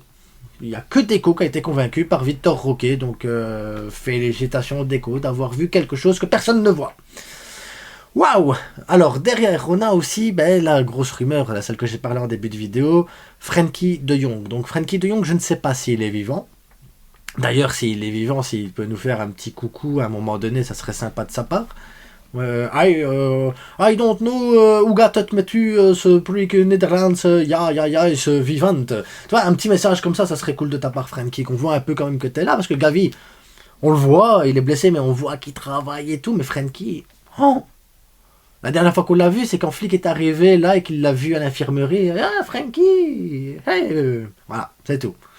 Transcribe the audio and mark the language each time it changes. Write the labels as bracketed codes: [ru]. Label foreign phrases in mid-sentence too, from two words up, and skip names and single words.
[fr] Il n'y a que Deco qui a été convaincu par Victor Roque. Donc félicitations Deco d'avoir vu quelque chose que personne ne voit. Waouh! Alors derrière, on a aussi la grosse rumeur, celle que j'ai parlé en début de vidéo, Frenkie de Jong. Donc Frenkie de Jong, je ne sais pas s'il est vivant. D'ailleurs, s'il est vivant, s'il peut nous faire un petit coucou à un moment donné, ça serait sympa de sa part. [en] I don't know [nl] hoe gaat het met u, [fr] ce public Nederlands, ja, is vivant. Tu vois, un petit message comme ça serait cool de ta part, Frenkie, qu'on voit un peu quand même que t'es là, parce que Gavi, on le voit, il est blessé, mais on voit qu'il travaille et tout, mais Frenkie, oh! La dernière fois qu'on l'a vu, c'est quand Flick est arrivé là et qu'il l'a vu à l'infirmerie. Ah, Frenkie! Hey, voilà, c'est tout.